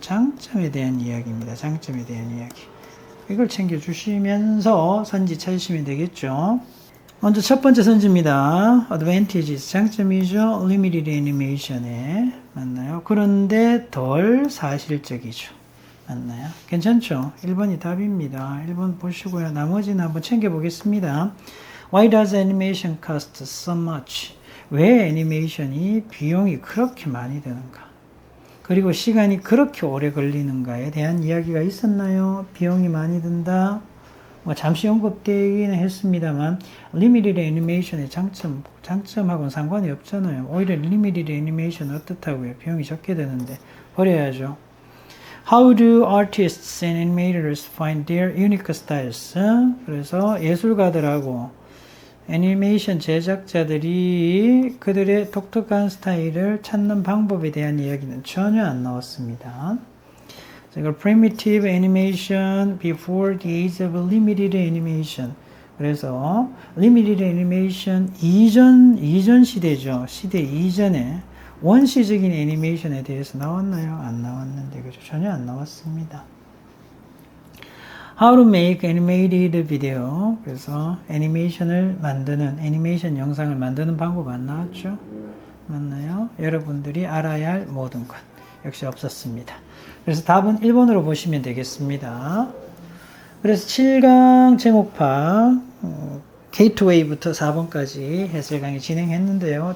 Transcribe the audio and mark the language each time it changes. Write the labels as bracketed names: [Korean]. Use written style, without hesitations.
[Korean] 장점에 대한 이야기입니다. 장점에 대한 이야기. 이걸 챙겨주시면서 선지 찾으시면 되겠죠. 먼저 첫 번째 선지입니다. advantages, 장점이죠. limited animation에 맞나요? 그런데 덜 사실적이죠. 맞나요? 괜찮죠? 1번이 답입니다. 1번 보시고요. 나머지는 한번 챙겨보겠습니다. [English] Why does animation cost so much? [Korean] 왜 애니메이션이 비용이 그렇게 많이 드는가? 그리고 시간이 그렇게 오래 걸리는가에 대한 이야기가 있었나요? 비용이 많이 든다. 뭐 잠시 언급되기는 했습니다만 리미티드 애니메이션의 장점하고는 상관이 없잖아요. 오히려 리미티드 애니메이션 어떻다고요? 비용이 적게 드는데 버려야죠. [English] How do artists and animators find their unique styles? [Korean] 그래서 예술가들하고 애니메이션 제작자들이 그들의 독특한 스타일을 찾는 방법에 대한 이야기는 전혀 안 나왔습니다. 이걸 [English] primitive animation before the age of limited animation. [Korean] 그래서 limited animation 이전 시대죠. 시대 이전에 원시적인 애니메이션에 대해서 나왔나요? 안 나왔는데 그죠? 전혀 안 나왔습니다. [English] How to make animated video. [Korean] 그래서 애니메이션 영상을 만드는 방법 안 나왔죠? 맞나요? 여러분들이 알아야 할 모든 것. 역시 없었습니다. 그래서 답은 1번으로 보시면 되겠습니다. 그래서 7강 제목파 게이트웨이부터 4번까지 해설 강의 진행했는데요.